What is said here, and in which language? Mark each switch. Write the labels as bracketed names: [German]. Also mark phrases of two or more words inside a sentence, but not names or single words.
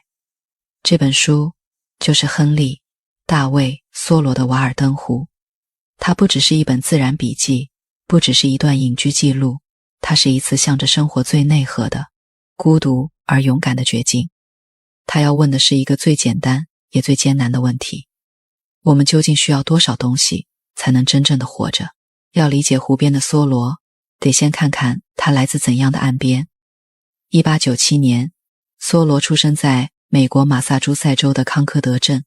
[Chinese] 這本書就是亨利·大衛·梭羅的《瓦爾登湖》。它不只是一本自然筆記，不只是一段隱居記錄，它是一次向着生活最內核的、孤獨而勇敢的絕境。它要問的是一個最簡單也最艱難的問題：我們究竟需要多少東西才能真正的活着？要理解湖邊的梭羅，得先看看他來自怎樣的岸邊。1897年，梭羅出生在美國馬薩諸塞州的康科德鎮。